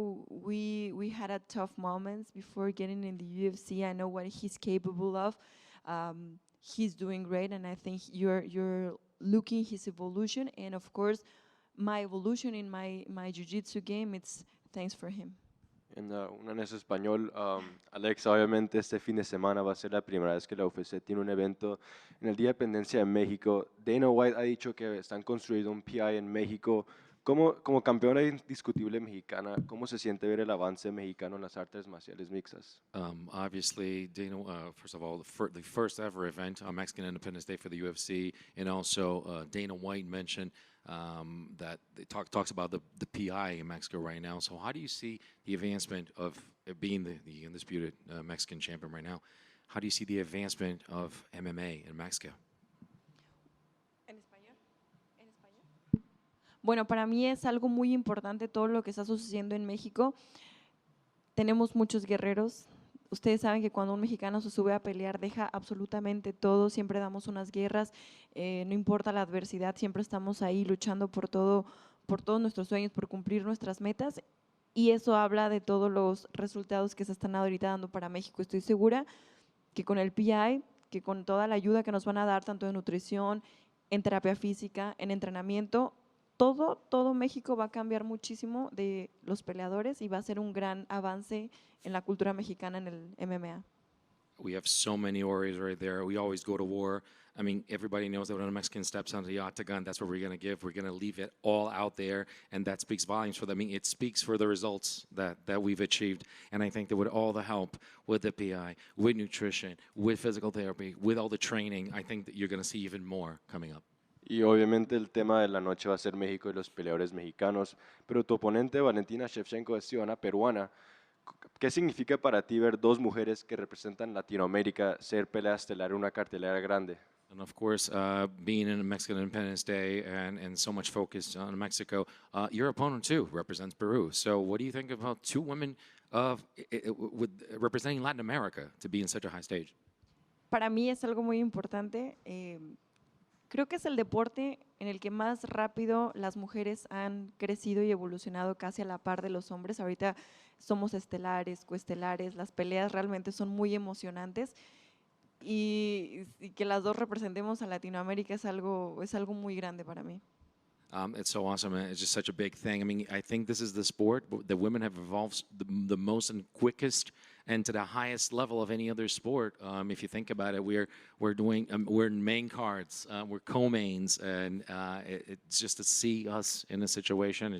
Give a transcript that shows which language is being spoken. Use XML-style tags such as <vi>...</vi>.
<en>We had a tough moments before getting in the UFC. I know what he's capable of. He's doing great, and I think you're looking his evolution, and of course, my evolution in my jiu-jitsu game. It's thanks for him.</en> <es>Una en español, Alex, obviamente este fin de semana va a ser la primera vez que la UFC tiene un evento en el Día de Independencia de México. Dana White ha dicho que están construyendo un PI en México. Como campeona indiscutible mexicana, ¿cómo se siente ver el avance mexicano en las artes marciales mixtas?</es> <en>Obviously, Dana, first of all, the first ever event on Mexican Independence Day for the UFC, and also Dana White mentioned that it talks about the PI in Mexico right now. So, how do you see the advancement of being the undisputed Mexican champion right now? How do you see the advancement of MMA in Mexico?</en> <es>¿En español? ¿En español? Bueno, para mí es algo muy importante todo lo que está sucediendo en México. Tenemos muchos guerreros. Ustedes saben que cuando un mexicano se sube a pelear deja absolutamente todo, siempre damos unas guerras, no importa la adversidad, siempre estamos ahí luchando por todo, por todos nuestros sueños, por cumplir nuestras metas, y eso habla de todos los resultados que se están ahorita dando para México. Estoy segura que con el PI, que con toda la ayuda que nos van a dar, tanto en nutrición, en terapia física, en entrenamiento, todo México va a cambiar muchísimo de los peleadores y va a ser un gran avance en la cultura mexicana en el MMA.</es> <en>We have so many warriors right there. We always go to war. I mean, everybody knows that when a Mexican steps onto the octagon, that's what we're going to give. We're going to leave it all out there, and that speaks volumes for them. I mean, it speaks for the results that we've achieved. And I think that with all the help, with the PI, with nutrition, with physical therapy, with all the training, I think that you're going to see even more coming up.</en> <es>Y obviamente el tema de la noche va a ser México y los peleadores mexicanos, pero tu oponente Valentina Shevchenko es ciudadana peruana. ¿Qué significa para ti ver dos mujeres que representan Latinoamérica ser pelea estelar en una cartelera grande?</es> <en>And of course, being in Mexican Independence Day and so much focus on Mexico, your opponent too represents Peru. So what do you think about two women with representing Latin America to be in such a high stage?</en> <es>Para mí es algo muy importante. Creo que es el deporte en el que más rápido las mujeres han crecido y evolucionado casi a la par de los hombres. Ahorita somos estelares, coestelares, las peleas realmente son muy emocionantes y que las dos representemos a Latinoamérica es algo muy grande para mí.</es> <en>It's so awesome. And it's just such a big thing. I mean, I think this is the sport that women have evolved the most and quickest and to the highest level of any other sport. If you think about it, we're in main cards, we're co-mains, and it's just to see us in a situation.</en>